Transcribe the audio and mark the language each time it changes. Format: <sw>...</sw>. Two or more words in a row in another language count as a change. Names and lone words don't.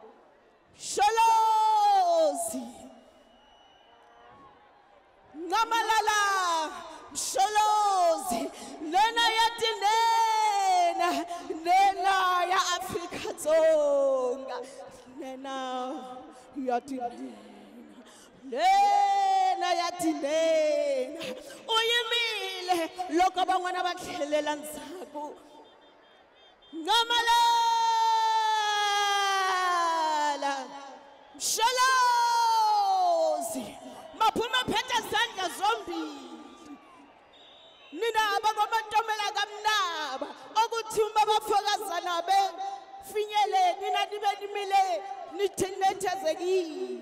<ts>Msholozi ngamalala Msholozi nena ya tinena nena ya Afrika-Dzonga nena ya tinena nena ya tinena uyimile loko van'wana va tlhelela ndzhaku.</ts> <zu>Ngamalala Msholozi maphuma phethe zandla zombili nina abakomantomela kamnaba okuthi uma bafokazana befinyele nina nibe nimile nithethezekile.</zu>